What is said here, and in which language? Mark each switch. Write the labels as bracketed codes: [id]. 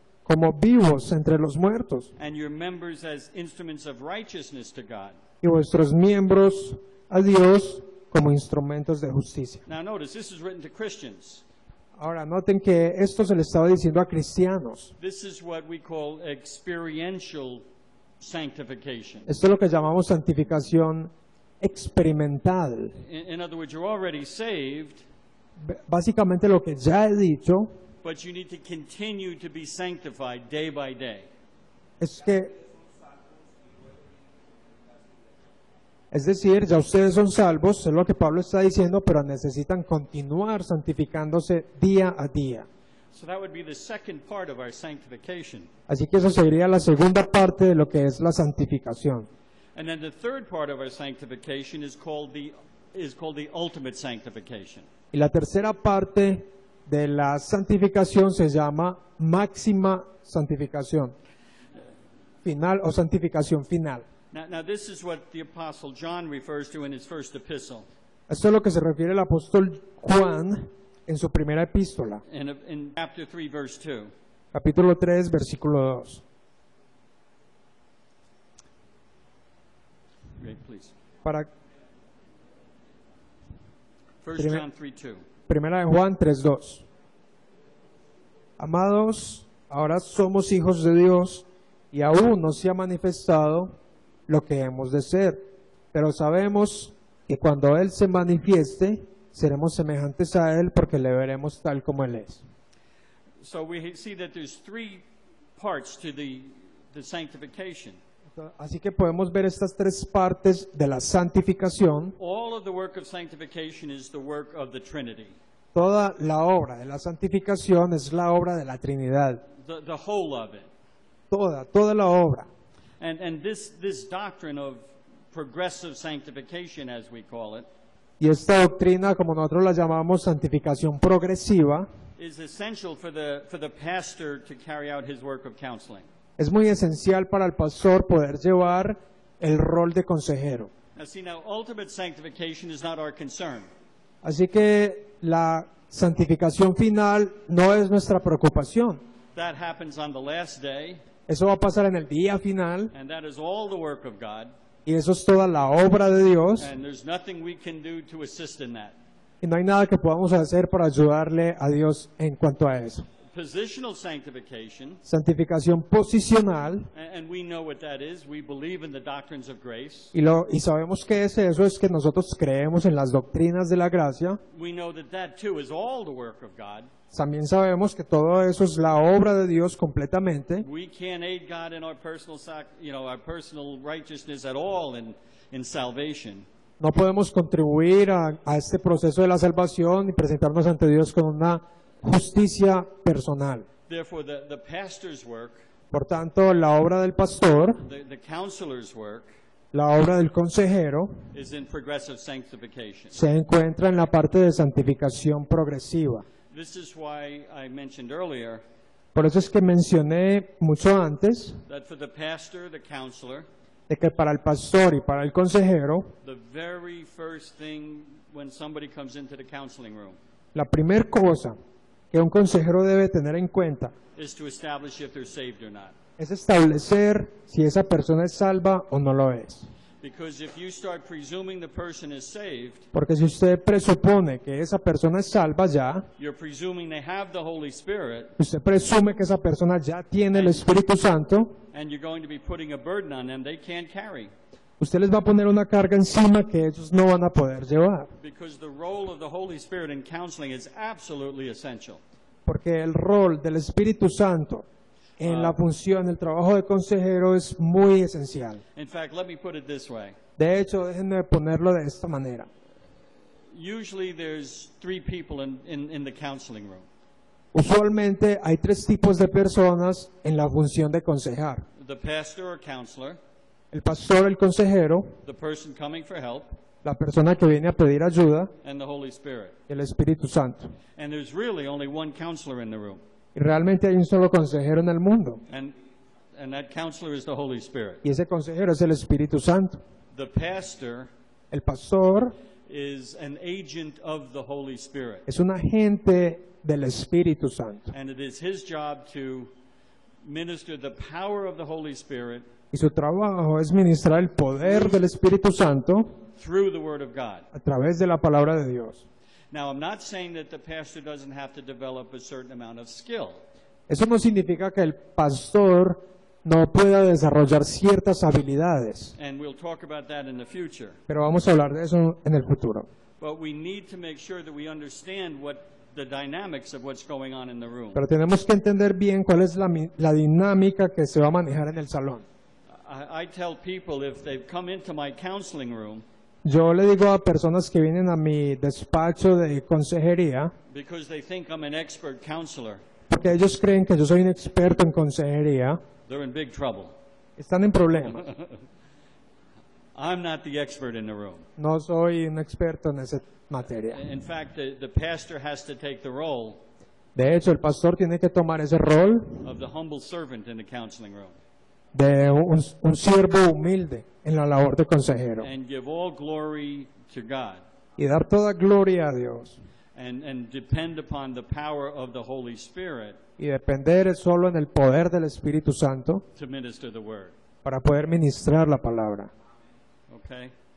[es] como vivos entre los muertos, [en] and your members as instruments of righteousness to God. [es] y vuestros miembros a Dios como instrumentos de justicia. [en] Now notice, this is written to Christians. [es] Ahora, noten que esto se le estaba diciendo a cristianos. [en] This is what we call experiential sanctification. [es] Esto es lo que llamamos santificación experimental. [en] In other words, you're already saved, [es] Básicamente lo que ya he dicho [en] but you need to continue to be sanctified day by day. [es] Es decir, ya ustedes son salvos, es lo que Pablo está diciendo, pero necesitan continuar santificándose día a día. [en] So that would be the second part of our sanctification. [es] Así que eso sería la segunda parte de lo que es la santificación. [en] And then the third part of our sanctification is called the ultimate sanctification. [es] Y la tercera parte de la santificación se llama máxima santificación final o santificación final. [en] Now this is what the Apostle John refers to in his first epistle. [es] Esto es lo que se refiere el apóstol Juan en su primera epístola, [en] In chapter 3, verse 2. [es] capítulo 3, versículo 2. [en] Great, please. [es] Para 1 Primer- [en] John 3:2. [es] Primera de Juan 3:2. Amados, ahora somos hijos de Dios y aún no se ha manifestado lo que hemos de ser, pero sabemos que cuando Él se manifieste, seremos semejantes a Él porque le veremos tal como Él es. [en] So we see that there's three parts to the sanctification. [es] Así que podemos ver estas tres partes de la santificación. [en] All of the work of sanctification is the work of the Trinity. [es] Toda la obra de la santificación es la obra de la Trinidad. [en] The whole of it. [es] Toda la obra. [en] And this doctrine of progressive sanctification, as we call it, [es] Y esta doctrina, como nosotros la llamamos santificación progresiva, [en] is essential for the pastor to carry out his work of counseling. [es] es muy esencial para el pastor poder llevar el rol de consejero. [en] Now, see, ultimate sanctification is not our concern. [es] Así que la santificación final no es nuestra preocupación. [en] That happens on the last day, [es] Eso va a pasar en el día final [en] and that is all the work of God, [es] y eso es toda la obra de Dios [en] and there's nothing we can do to assist in that. [es] y no hay nada que podamos hacer para ayudarle a Dios en cuanto a eso. [en] Positional sanctification, [es] Santificación posicional, [en] and we know what that is. We believe in the doctrines of grace. [es] y sabemos que es eso, es que nosotros creemos en las doctrinas de la gracia. [en] We know that that too is all the work of God. [es] También sabemos que todo eso es la obra de Dios completamente. [en] We can't aid God in our personal, our personal righteousness at all in salvation. [es] No podemos contribuir a este proceso de la salvación y presentarnos ante Dios con una justicia personal. [en] Therefore, the pastor's work, [es] Por tanto, la obra del pastor, [en] the counselor's work, [es] la obra del consejero, [en] is in progressive sanctification. [es] se encuentra en la parte de santificación progresiva. [en] This is why I mentioned earlier [es] Por eso es que mencioné mucho antes [en] that for the pastor, the counselor, [es] de que para el pastor y para el consejero, [en] the very first thing when somebody comes into the counseling room [es] la primera cosa que un consejero debe tener en cuenta [en] is to establish if they're saved or not. [es] es establecer si esa persona es salva o no lo es. [en] Because if you start presuming the person is saved, [es] Porque si usted presupone que esa persona es salva ya, [en] you're presuming they have the Holy Spirit, [es] usted presume que esa persona ya tiene el Espíritu Santo, [en] and you're going to be putting a burden on them they can't carry. [es] usted les va a poner una carga encima que ellos no van a poder llevar. [en] Because the role of the Holy Spirit in counseling is absolutely essential. [es] Porque el rol del Espíritu Santo en la función, el trabajo de consejero es muy esencial. [en] In fact, let me put it this way. [es] De hecho, déjenme ponerlo de esta manera. [en] Usually there's three people in the counseling room. [es] Usualmente hay tres tipos de personas en la función de consejar. [en] The pastor or counselor, [es] El pastor, el consejero, [en] the person coming for help, [es] la persona que viene a pedir ayuda [en] and the Holy Spirit. [es] y el Espíritu Santo. [en] And there's really only one counselor in the room. [es] Y realmente hay un solo consejero en el mundo. [en] And that counselor is the Holy Spirit. [es] Y ese consejero es el Espíritu Santo. [en] The pastor [es] El pastor [en] is an agent of the Holy Spirit. [es] es un agente del Espíritu Santo. [en] And it is his job to minister the power of the Holy Spirit [es] Y su trabajo es ministrar el poder del Espíritu Santo [en] through the Word of God. [es] a través de la palabra de Dios. [en] Now, I'm not saying that the pastor doesn't have to develop a certain amount of skill. [es] Eso no significa que el pastor no pueda desarrollar ciertas habilidades, [en] And we'll talk about that in the future. [es] pero vamos a hablar de eso en el futuro. [en] But we need to make sure that we understand what the dynamics of what's going on in the room. [es] Pero tenemos que entender bien cuál es la dinámica que se va a manejar en el salón. [en] I tell people if they've come into my counseling room [es] Yo le digo a personas que vienen a mi despacho de consejería, [en] because they think I'm an expert counselor, [es] porque ellos creen que yo soy un experto en consejería, [en] they're in big trouble. [es] están en problemas. [en] I'm not the expert in the room. [es] No soy un experto en esa materia. [en] In fact, the pastor has to take the role [es] De hecho, el pastor tiene que tomar ese rol [en] of the humble servant in the counseling room [es] de un siervo humilde en la labor de consejero [en] and give all glory to God [es] y dar toda gloria a Dios [en] and depend upon the power of the Holy Spirit [es] y depender solo en el poder del Espíritu Santo [en] to minister the word. [es] para poder ministrar la palabra. [en] Okay?